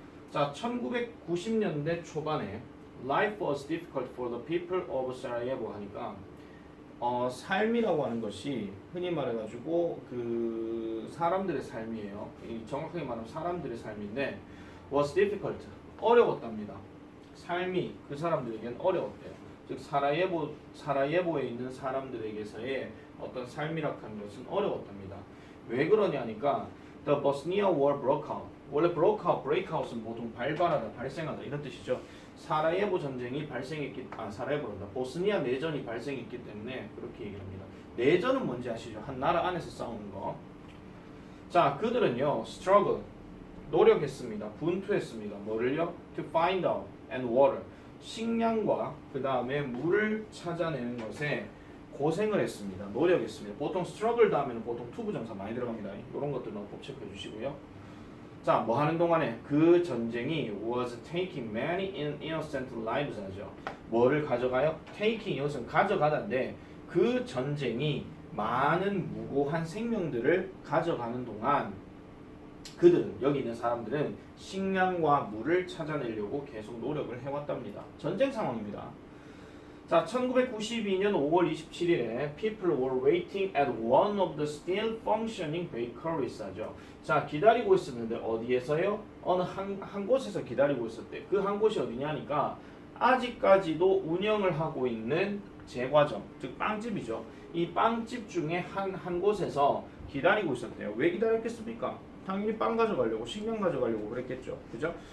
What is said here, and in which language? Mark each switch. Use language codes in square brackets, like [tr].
[ko] 자, 1990년대 초반에 [en] Life was difficult for the people of Sarajevo [ko] 하니까 삶이라고 하는 것이 흔히 말해가지고 그 사람들의 삶이에요. 정확하게 말하면 사람들의 삶인데 was difficult, 어려웠답니다. 삶이 그 사람들에겐 어려웠대요. 즉 사라예보에 있는 사람들에게서의 어떤 삶이라고 하는 것은 어려웠답니다. [en] 왜 그러냐니까 The Bosnia War broke out. [ko] 원래 breakout은 보통 발발하다, 발생하다 이런 뜻이죠. 사라예보 전쟁이 사라예보란다. 보스니아 내전이 발생했기 때문에 그렇게 얘기합니다. 내전은 뭔지 아시죠? 한 나라 안에서 싸우는 거. 자, 그들은요, struggle, 노력했습니다. 분투했습니다. 뭐를요? [en] To find out and water. [ko] 식량과 그 다음에 물을 찾아내는 것에 고생을 했습니다. 노력했습니다. 보통 struggle 다음에는 보통 to 부정사 많이 들어갑니다. 이런 것들은 꼭 체크해 주시고요. 자, 뭐 하는 동안에 그 전쟁이 [en] was taking many innocent lives [ko] 하죠. 뭐를 가져가요? taking 이것은 가져가다인데 그 전쟁이 많은 무고한 생명들을 가져가는 동안 그들은, 여기 있는 사람들은 식량과 물을 찾아내려고 계속 노력을 해왔답니다. 전쟁 상황입니다. [en] 자, 1992년 5월 27일에 people were waiting at one of the still functioning bakeries 하죠. [ko] 자, 기다리고 있었는데 어디에서요? 어느 한 곳에서 기다리고 있었대. 그 한 곳이 어디냐니까 아직까지도 운영을 하고 있는 제과점, 즉 빵집이죠. 이 빵집 중에 한 곳에서 기다리고 있었대요. 왜 기다렸겠습니까? 당연히 빵 가져가려고, 식량 가져가려고 그랬겠죠. 그죠?